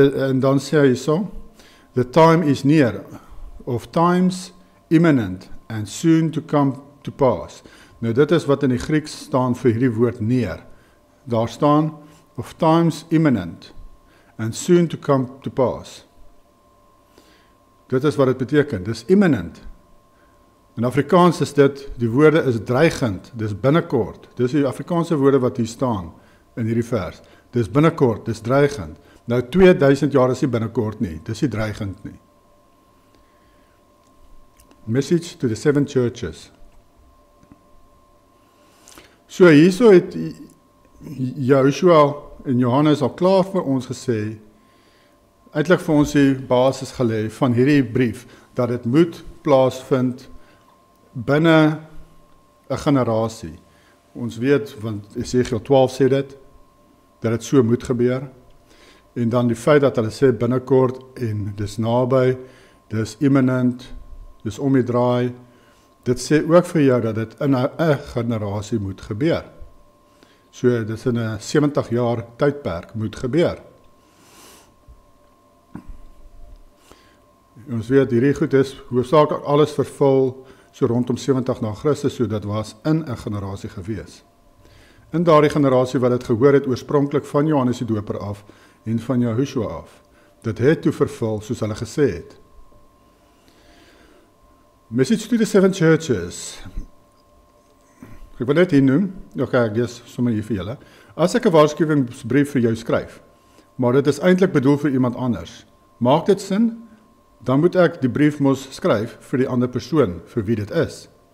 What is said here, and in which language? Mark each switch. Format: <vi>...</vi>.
<af>En dan sê hy so,</af> <en>the time is near, of times imminent, and soon to come to pass.</en> <af>Nou dit is wat in die Grieks staan vir hierdie woord neer. Daar staan,</af> <en>of times imminent, and soon to come to pass.</en> <af>Dit is wat dit beteken, dis imminent. In Afrikaans is dit, die woorde is dreigend, dis binnekort. Dis die Afrikaanse woorde wat hier staan in hierdie vers. Dis binnekort, dis dreigend. Nou 2000 jaar is nie binnekort nie, dis nie dreigend nie.</af> <en>Message to the 7 churches.</en> <af>So hierso het Jehoshua en Johannes al klaar vir ons gesê, eintlik vir ons die basis gelê van hierdie brief, dat dit moet plaasvind binne 'n generasie. Ons weet, want Esegiel 12 sê dit, dat dit so moet gebeur. En dan die feit dat hulle sê binnekort en dis naby, dis imminent, dis om die draai, dit sê ook vir jou dat dit in 'n generasie moet gebeur. So dis in 'n 70 jaar tydperk moet gebeur. Ons weet hierdie goed is hoofsaaklik alles vervul so rondom 70 na Christus, so dit was in 'n generasie gewees. In daardie generasie wat dit gehoor het oorspronklik van Johannes die Doper af en van Jehoshua af. Dit het toe vervul soos hulle gesê het.</af> <en>Message to the 7 churches.</en> <af>Ek wil net hier noem, ek lees sommer hier vir julle. As ek 'n waarskuwingsbrief vir jou skryf, maar dit is eintlik bedoel vir iemand anders, maak dit sin? Dan moet ek die brief mos skryf vir die ander persoon, vir wie dit is.</af>